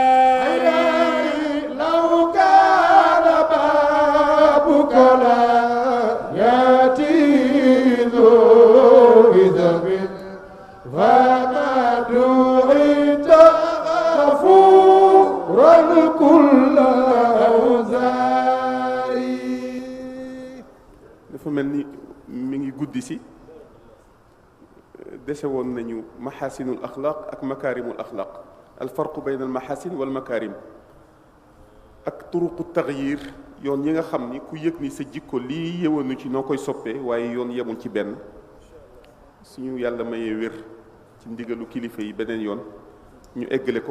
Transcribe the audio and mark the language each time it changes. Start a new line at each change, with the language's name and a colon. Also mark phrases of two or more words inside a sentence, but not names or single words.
Arabic: لو كان بابك لا يأتي ذو ذنب فما دعيت غفورا كل أوزاري.
Wolof: dafa mel ni mi ngi guddi si dese woon nañu
Arabic: محاسن الأخلاق
Wolof: ak
Arabic: مكارم الأخلاق الفرق بين المحاسن والمكارم
Wolof: ak
Arabic: طرق التغيير
Wolof: yoon yi nga xam ni ku yëg ni sa jikko lii yëwanu ci noo koy soppee waaye yoon yemul ci benn suñu yàlla mayee wér ci ndigalu kilifa yi beneen yoon ñu eggale ko.